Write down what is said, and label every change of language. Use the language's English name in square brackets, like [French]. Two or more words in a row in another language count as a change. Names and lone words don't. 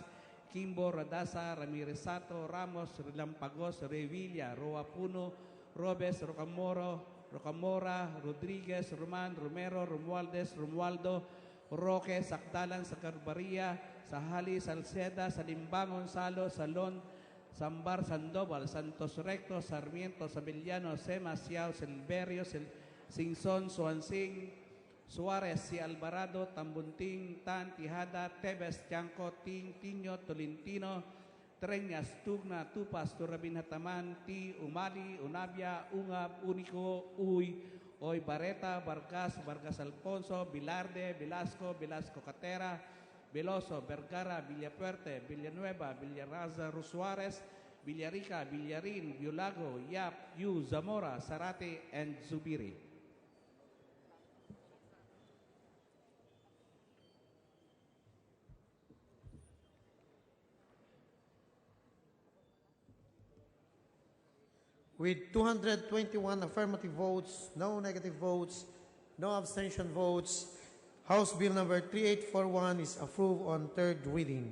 [English] Kimbo, Radasa, Ramirez Sato, Ramos, Lampagos, Revilla, Roapuno, Robes, Rocamora, Rodriguez, Roman, Romero, Romualdez, Romualdo, Roque, Sakdalan, Sacarbaria, Sahali, Salceda, Salimbangon, Salo, Salón, Sambar, Sandoval, Santos Recto, Sarmiento, Sabillano, Sema, Siao, Silverio, Singson, Suansing, Suarez, Si Alvarado, Tambunting, Tan, Tijada, Tebes, Tiangco, Ting, Tiño, Tolentino, Treñas, Tugna, Tupas, Turabinataman, Ti, Umali, Unabia, Ungab, Unico, Uy, Oy, Barreta, Vargas Alfonso, Bilarde, Velasco, Velasco Catera, Veloso, Vergara, Villapuerte, Villanueva, Villarraza, Rusuarez, Villarica, Villarin, Biolago, Yap, Yu, Zamora, Sarate, and Zubiri. With 221 affirmative votes, no negative votes, no abstention votes, House Bill number 3841 is approved on third reading.